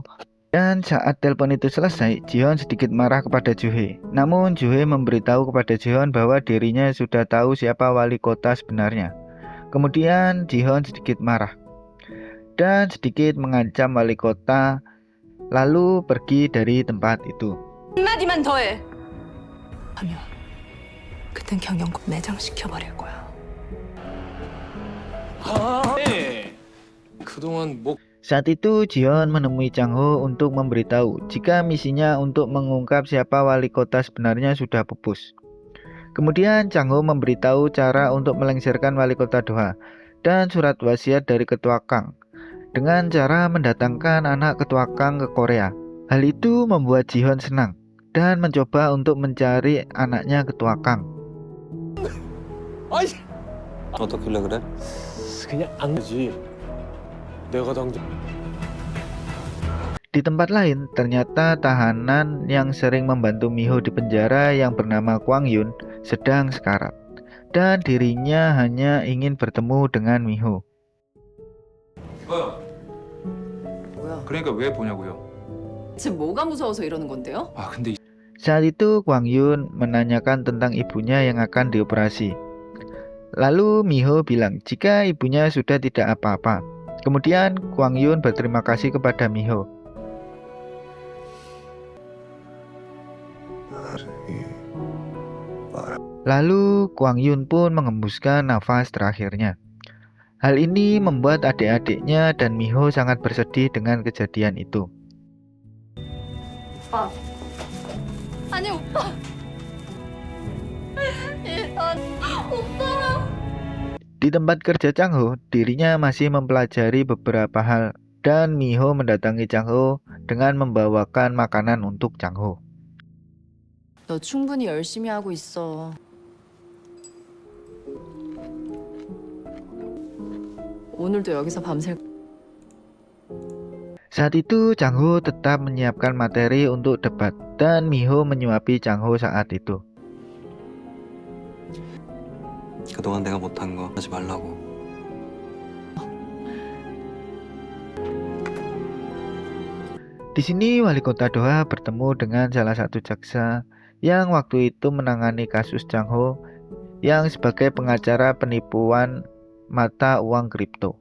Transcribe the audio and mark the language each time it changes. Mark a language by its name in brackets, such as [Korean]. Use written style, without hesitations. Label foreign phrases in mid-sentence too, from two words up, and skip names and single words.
[Indonesian] Dan saat telepon itu selesai, Ji Hyun sedikit marah kepada Joo Hee. Namun Joo Hee memberitahu kepada Ji Hyun bahwa dirinya sudah tahu siapa wali kota sebenarnya. Kemudian Ji Hyun sedikit marah dan sedikit mengancam wali kota, lalu pergi dari tempat itu. [Korean] 한마디만 더 해. 하면 그땐 경영국 매장시켜 버릴 거야. 그동안 뭐 [Indonesian] Saat itu Ji Hyun menemui Chang Ho untuk memberitahu jika misinya untuk mengungkap siapa wali kota sebenarnya sudah pupus. Kemudian Chang Ho memberitahu cara untuk melengsarkan wali kota Doha dan surat wasiat dari ketua Kang dengan cara mendatangkan anak ketua Kang ke Korea. Hal itu membuat Ji Hyun senang dan mencoba untuk mencari anaknya ketua Kang. [Korean] 어떻게 그래? 그냥 안 되지. 내가 당장 [Indonesian] Di tempat lain, ternyata tahanan yang sering membantu Miho di penjara yang bernama Kwang Yun sedang sekarat. Dan dirinya hanya ingin bertemu dengan Miho. [Korean] 뭐야? 그러니까 왜 보냐고요? 지금 뭐가 무서워서 이러는 건데요? 아 근데 [Indonesian] Saat itu Kwang Yun menanyakan tentang ibunya yang akan dioperasi. Lalu Miho bilang jika ibunya sudah tidak apa-apa. Kemudian Kwang Yun berterima kasih kepada Miho. Lalu Kwang Yun pun mengembuskan nafas terakhirnya. Hal ini membuat adik-adiknya dan Miho sangat bersedih dengan kejadian itu. [Korean] 아니 오빠. 오빠. [Indonesian] Di tempat kerja Chang Ho, dirinya masih mempelajari beberapa hal dan Miho mendatangi Chang Ho dengan membawakan makanan untuk Chang Ho. [Korean] 너 충분히 열심히 하고 있어. 오늘도 여기서 밤샐. [Indonesian] Saat itu Chang Ho tetap menyiapkan materi untuk debat dan Miho menyuapi Chang Ho saat itu. [Korean] 그동안 내가 못한 거 하지 말라고. [Indonesian] Di sini wali kota Doha bertemu dengan salah satu jaksa yang waktu itu menangani kasus Chang Ho yang sebagai pengacara penipuan mata uang kripto.